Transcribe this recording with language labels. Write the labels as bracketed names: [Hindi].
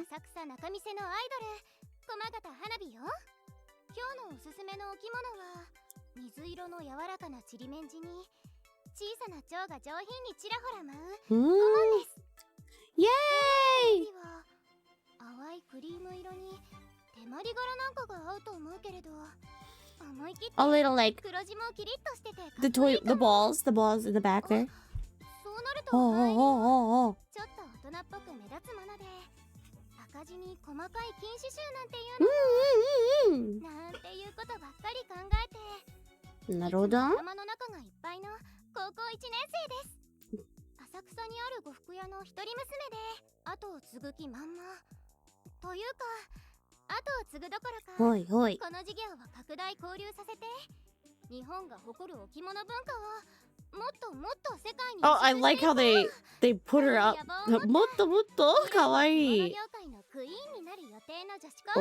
[Japanese] 浅草仲見世のアイドル。駒形花火よ。今日のおすすめのお着物は水色の柔らかなちりめん地に小さな蝶が上品にちらほら舞う小紋です。イエーイ。淡いクリーム色に手まり柄なんかが合うと思うけれど、思い切って [English] A little like [Japanese] 黒地もキリッとしてて [English] the balls in the back there. [Japanese] そうなるとちょっと大人っぽく目立つもので、赤地に細かい金刺繍なんていうのなんていうことばっかり考えて、なるほど。頭の中がいっぱいの高校1年生です。浅草にある呉服屋の一人娘で後を継ぐ気満々というか、後を継ぐどころか、ほいほい。この事業を拡大交流させて、日本が誇るお着物文化をもっともっと世界に。 [English] Oh, I like how they put her up. [Japanese] もっともっとかわいい。業界のクイーンになる予定の女子高生。